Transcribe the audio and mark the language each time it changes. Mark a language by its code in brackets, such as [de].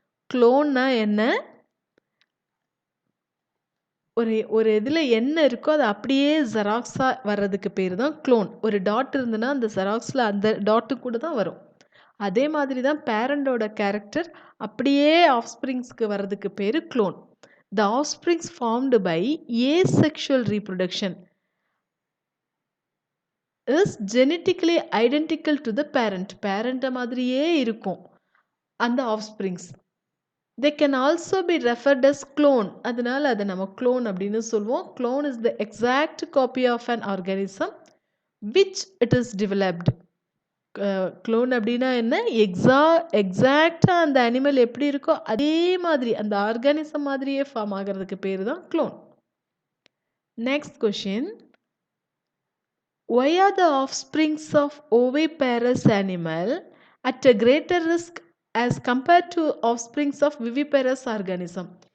[ta] Clone-னா என்ன? ஒரு இதில் என்ன இருக்கோ அது அப்படியே ஜெராக்ஸாக வர்றதுக்கு பேர் தான் க்ளோன். ஒரு டாட் இருந்துன்னா அந்த ஜெராக்ஸில் அந்த டாட்டு கூட தான் வரும். அதே மாதிரி தான் பேரண்டோட கேரக்டர் அப்படியே ஆஃப்ஸ்ப்ரிங்ஸ்க்கு வர்றதுக்கு பேர் clone. [en] The offsprings formed by asexual reproduction is genetically identical to the parent. [ta] பேரண்ட்டை மாதிரியே இருக்கும் அந்த ஆஃப்ஸ்ப்ரிங்ஸ். [en] They can also be referred as clone. [ta] அதனால அதை நம்ம clone அப்படின்னு சொல்லுவோம். [en] Clone is the exact copy of an organism which it is developed. [ta] Clone அப்படின்னா என்ன? எக்ஸாக்டா அந்த அனிமல் எப்படி இருக்கோ அதே மாதிரி அந்த ஆர்கானிசம் மாதிரியே ஃபார்ம் ஆகிறதுக்கு பேர் தான் clone. [en] Next question, why are the offsprings of oviparous animal at a greater risk as compared to offsprings of viviparous organism?